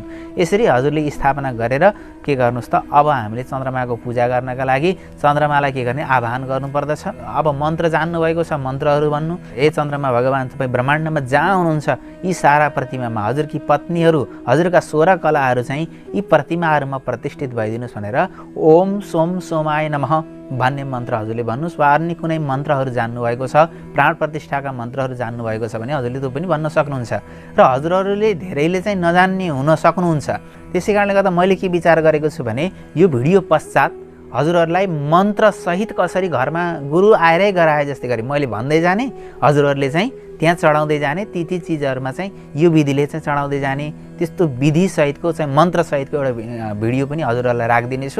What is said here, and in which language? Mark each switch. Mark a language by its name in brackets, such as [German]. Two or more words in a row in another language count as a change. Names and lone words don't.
[Nepali] यसरी हजुरले स्थापना गरेर के गर्नुहोस् त, अब हामीले चन्द्रमाको पूजा गर्नका लागि चन्द्रमालाई के गर्ने, आह्वान गर्नुपर्दछ। अब मन्त्र जान्नुभएको छ, मन्त्रहरू भन्नु। हे चन्द्रमा भगवान्, तपाईँ ब्रह्माण्डमा जहाँ हुनुहुन्छ यी सारा प्रतिमामा हजुरकी पत्नीहरू, हजुरका 16 कलाहरू चाहिँ यी प्रतिमाहरूमा प्रतिष्ठित भइदिनुहोस् भनेर [Sanskrit] ओम सोम सोमाय नमः [Nepali] भन्ने मन्त्र हजुरले भन्नुहोस्। वा अन्य कुनै मन्त्रहरू जान्नुभएको छ, प्राण प्रतिष्ठाका मन्त्रहरू जान्नुभएको छ भने हजुरले त्यो पनि भन्न सक्नुहुन्छ। र हजुरहरूले धेरैले चाहिँ नजान्ने हुन सक्नुहुन्छ। त्यसै कारणले गर्दा मैले के विचार गरेको छु भने यो भिडियो पश्चात हजुरहरूलाई मन्त्रसहित कसरी घरमा गुरु आएरै गराए जस्तै गरी मैले भन्दै जाने, हजुरहरूले चाहिँ त्यहाँ चढाउँदै जाने, ती चिजहरूमा चाहिँ यो विधिले चाहिँ चढाउँदै जाने, त्यस्तो विधिसहितको चाहिँ मन्त्रसहितको एउटा भिडियो पनि हजुरहरूलाई राखिदिनेछु।